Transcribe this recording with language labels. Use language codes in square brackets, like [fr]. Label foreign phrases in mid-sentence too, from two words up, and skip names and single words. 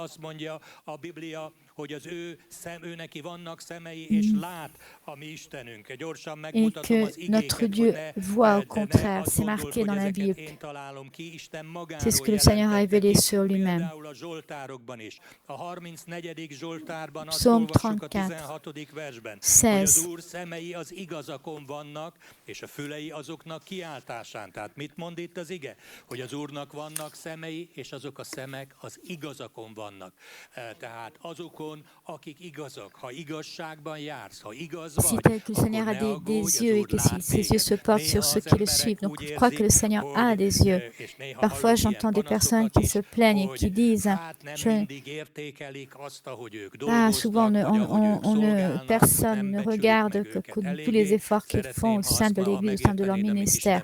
[fr] Et que notre Dieu voit au contraire, c'est marqué dans la Bible. C'est ce que le Seigneur a révélé sur lui-même. Psaume 34, 16. [hu] Igazakon vannak, és a fülei azoknak kiáltásán. Tehát mit mond itt az ige? Hogy az Úrnak vannak szemei, és azok a szemek az igazakon vannak. Tehát azokon, akik igazak. Ha igazságban jársz, ha igaz vagy, [fr] que le Seigneur a des yeux et que ses yeux se portent sur ceux qui le suivent. Donc je crois que le Seigneur a des yeux. Parfois j'entends des personnes qui se plaignent et qui disent souvent personne ne regarde que tous les efforts qu'ils font au sein de l'Église, au sein de leur ministère.